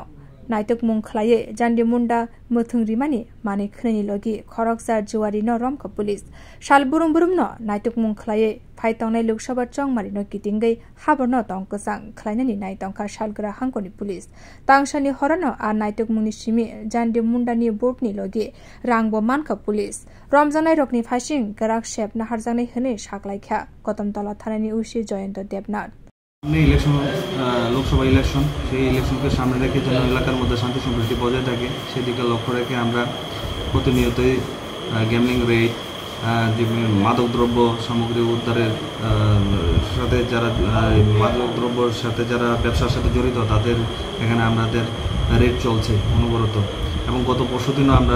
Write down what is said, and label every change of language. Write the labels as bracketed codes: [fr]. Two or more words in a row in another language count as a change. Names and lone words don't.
[trp] Naituk mung khlaye jandi munda muthungrimani mane khni logi khoroksa juwari no romka police shal burum no naituk mung khlaye phaitongnai loksabha chongmari no kitingai haborno tongkasang khlainani nai tongka shalgra hangkoni police tangsani horano a naituk mungni simi jandi munda ni board ni logi rangbo manka police romjanai rokni phasing garak shep na harjanai hne shaklaikha kotomtala thanani ushi joyento debnath [bn] ইলেকশন লোকসভা ইলেকশন সেই ইলেকশনকে সামনে রেখে যেন এলাকার মধ্যে শান্তি সম্প্রীতি বজায় থাকে সেদিকে লক্ষ্য রেখে আমরা প্রতিনিয়তই গ্যামলিং রেড মাদকদ্রব্য সামগ্রী উদ্ধারের সাথে যারা মাদকদ্রব্যের সাথে যারা ব্যবসার সাথে জড়িত তাদের এখানে আমাদের রেড চলছে অনবরত এবং গত পরশুদিনও আমরা